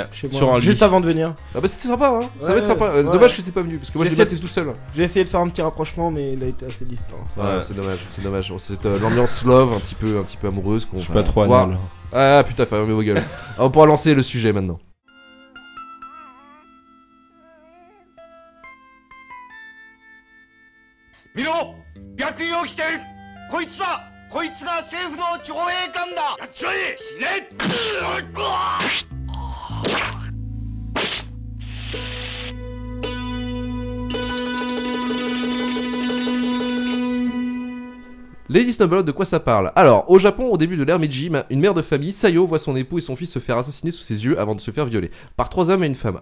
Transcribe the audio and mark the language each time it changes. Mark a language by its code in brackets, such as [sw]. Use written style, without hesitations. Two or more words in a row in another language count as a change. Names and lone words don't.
[fr] chez moi. sur un Juste lit. avant de venir. Ah bah c'était sympa, hein. Ça va être sympa. Ouais. Dommage que t'étais pas venu parce que moi je l'ai maté tout seul. J'ai essayé de faire un petit rapprochement, mais il a été assez distant. Ouais, c'est dommage. C'est l'ambiance love un petit peu amoureuse qu'on. Je suis pas trop pouvoir... anal. Ah putain, fermez vos gueules. On pourra lancer le sujet maintenant. [ja] 見ろ逆位を着てるこいつだこいつが政府の徴兵官だやっちまえ死ね [fr] Lady Snowblood, de quoi ça parle? Alors, au Japon, au début de l'ère Meiji, une mère de famille, Sayo, voit son époux et son fils se faire assassiner sous ses yeux avant de se faire violer par 3 hommes et une femme.